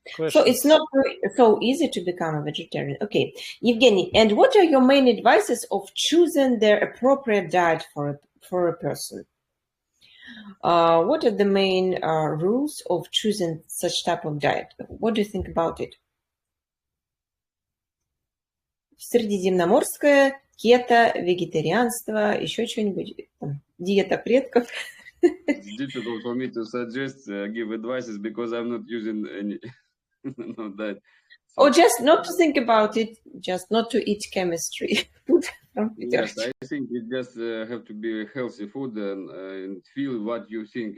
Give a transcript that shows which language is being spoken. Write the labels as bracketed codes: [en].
[en] So it's not so easy to become a vegetarian. Okay, Evgeny, and what are your main advices of choosing the appropriate diet for a person? What are the main rules of choosing such type of diet? What do you think about it? [ru] Средиземноморское, кето, вегетарианство, еще что-нибудь, диета предков. [en] It's difficult for me to suggest, give advices, because I'm not using any no diet. So, or just not to think about it, just not to eat chemistry. Yes, I think you just have to be healthy food and feel what you think.